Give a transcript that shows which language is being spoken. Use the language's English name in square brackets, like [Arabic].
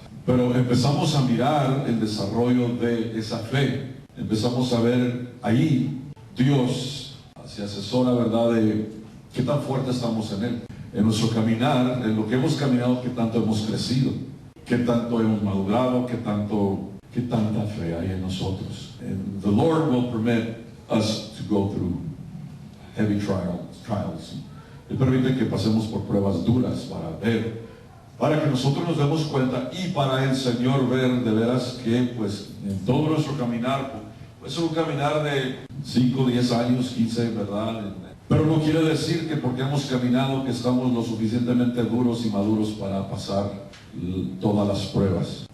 [Spanish] Pero empezamos a mirar el desarrollo de esa fe. Empezamos a ver ahí, Dios se asesora, ¿verdad?, de qué tan fuerte estamos en Él. En nuestro caminar, en lo que hemos caminado, qué tanto hemos crecido, qué tanto hemos madurado, qué tanta fe hay en nosotros. [English] And the Lord will permit us to go through heavy trials. [Spanish] Él permite que pasemos por pruebas duras para que nosotros nos demos cuenta y para el Señor ver de veras que pues en todo nuestro caminar, pues es un caminar de 5, 10 años, 15, ¿verdad? Pero no quiere decir que porque hemos caminado que estamos lo suficientemente duros y maduros para pasar todas las pruebas.